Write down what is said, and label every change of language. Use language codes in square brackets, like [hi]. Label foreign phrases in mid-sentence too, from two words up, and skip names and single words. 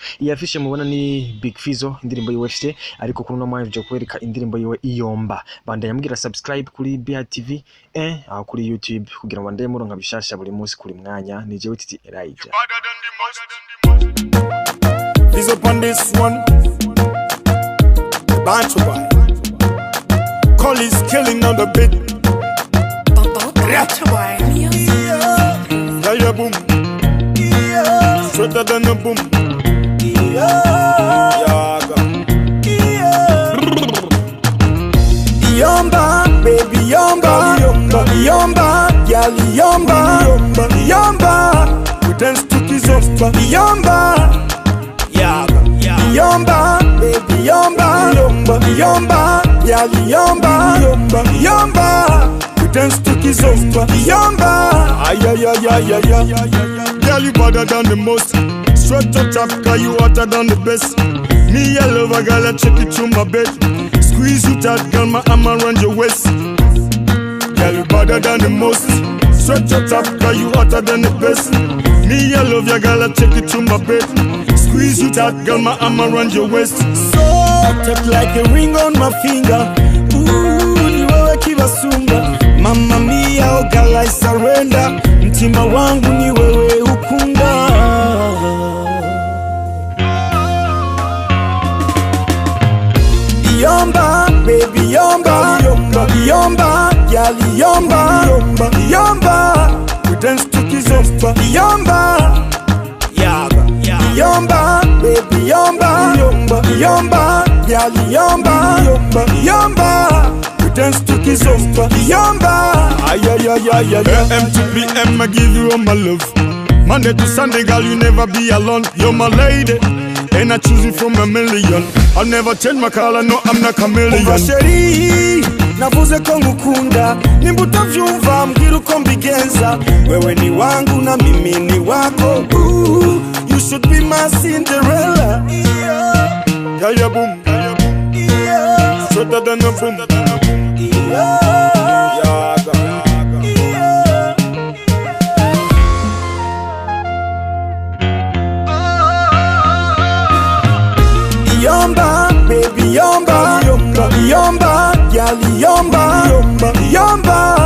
[rn] Iyi afishe mubona ni Big Fizzo indirimbo y'UFC ariko kuri no mwanya nje kubereka indirimbo yiwe IYOMBA. Bandanya mugira subscribe kuri BH TV 1 aho kuri YouTube kugira ngo ndaye muronka bishasha buri munsi kuri mwanya ni jewe Titi Elijah. [en] Fizzo on this one. Bunch of boy. Call is killing on the beat. Yeah, boom. Straighter than a boom. Yomba, baby yomba, yomba, yali yomba, yomba. We dance to kizomba, yomba, yomba, baby yomba, yomba, yali yomba, yomba. Dance to kizomba, yomba. Ay, ay, ay, ay, ay, ay, ay. Girl, you better than the most. Straight to top, cause you hotter than the best. Me, I love a girl, I check it to my bed. Squeeze you tight, girl, my arm around your waist. Girl, you better than the most. Straight to top, cause you hotter than the best. Me, I love your girl, I check it to my bed. Squeeze you tight, girl, my arm around your waist. So, tight like a ring on my finger. [sw] Ooh, ni wewe kiwasunga. [it] Mamma mia, [en] oh girl, I surrender. [sw] Mtima wangu ni wewe ukunda. Yomba, baby yomba, yomba, yali yomba, yomba. [en] We dance to kizomba, yomba, yomba, baby yomba, yomba, yali yomba, yomba. Dance to kizomba, yomba. Ay, ay, ay, ay, ay, ay. AM to PM, I give you all my love. Monday to Sunday, girl, you never be alone. You're my lady, and I choose you from a million. I'll never change my color, no, I'm not chameleon. [rn] Sheri, navuze ko ngukunda. Nimbuto vyumva, mbwira uko mbigenza. [sw] Wewe ni wangu na mimi ni wako. [en] Ooh, you should be my Cinderella. Yeah, yeah, boom. Straighter than a boom. Yomba, baby yomba, yomba, yali yomba, yomba.